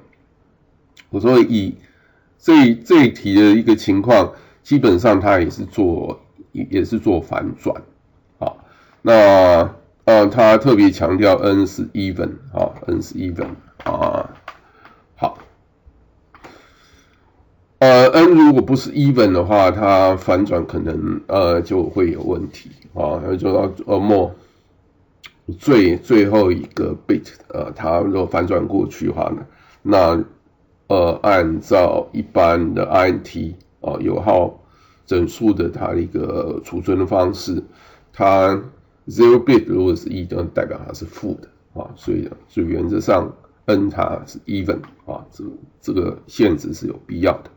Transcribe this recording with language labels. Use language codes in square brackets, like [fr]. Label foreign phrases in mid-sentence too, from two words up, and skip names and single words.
[zh] 我說以這一題的一個情況，基本上它也是做反轉，那他特別強調 n 是 even， n 是 even， 好，n 如果不是 even 的話，它反轉可能就會有問題就到more 最後一個 bit 它如果反轉過去的話呢，那按照一般的 int 有號整數的它的一個儲存的方式，它 0 bit 如果是1，就代表它是負的所以原則上 n 它是 even 這個限制是有必要的。